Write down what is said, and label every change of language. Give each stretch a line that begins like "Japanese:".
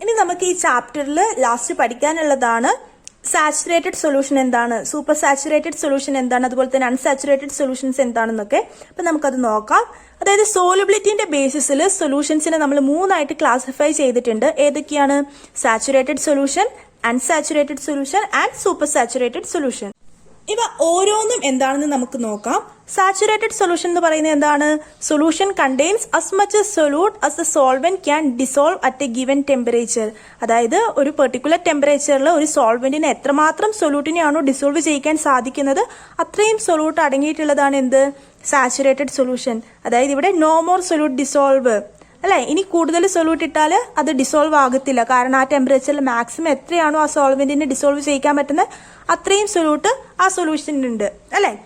Malayalam: ഇനി നമുക്ക് ഈ ചാപ്റ്ററിൽ ലാസ്റ്റ് പഠിക്കാനുള്ളതാണ് സാച്ചുറേറ്റഡ് സൊല്യൂഷൻ എന്താണ്, സൂപ്പർ സാച്ചുറേറ്റഡ് സൊല്യൂഷൻ എന്താണ്, അതുപോലെ തന്നെ അൺസാച്ചുറേറ്റഡ് സൊല്യൂഷൻസ് എന്താണെന്നൊക്കെ. അപ്പൊ നമുക്കത് നോക്കാം. അതായത് സോലുബിലിറ്റിന്റെ ബേസിസിൽ സൊല്യൂഷൻസിനെ നമ്മൾ 3ആയിട്ട് ക്ലാസിഫൈ ചെയ്തിട്ടുണ്ട്. ഏതൊക്കെയാണ്, saturated solution, unsaturated solution and super saturated solution. ഇവ ഓരോന്നും എന്താണെന്ന് നമുക്ക് നോക്കാം.
English: saturated solution
Malayalam: എന്ന് പറയുന്നത് എന്താണ്,
English: Solution contains as much solute as the solvent can dissolve at a given temperature.
Malayalam: അതായത് ഒരു പെർട്ടിക്കുലർ ടെമ്പറേച്ചറിൽ ഒരു സോൾവെന്റിന് എത്രമാത്രം സൊല്യൂട്ടിനെയാണോ ഡിസോൾവ് ചെയ്യിക്കാൻ സാധിക്കുന്നത് അത്രയും സൊല്യൂട്ട് അടങ്ങിയിട്ടുള്ളതാണ് എന്ത്, സാച്ചുറേറ്റഡ് സൊല്യൂഷൻ. അതായത് ഇവിടെ
English: no more solute dissolve
Malayalam: അല്ലെ, ഇനി കൂടുതൽ സൊല്യൂട്ട് ഇട്ടാൽ അത് ഡിസോൾവ് ആകത്തില്ല. കാരണം ആ ടെമ്പറേച്ചറിൽ മാക്സിമം എത്രയാണോ ആ സോൾവെന്റിനെ ഡിസോൾവ് ചെയ്യിക്കാൻ പറ്റുന്നത് അത്രയും സൊല്യൂട്ട് ആ സൊല്യൂഷനിലുണ്ട് അല്ലെ.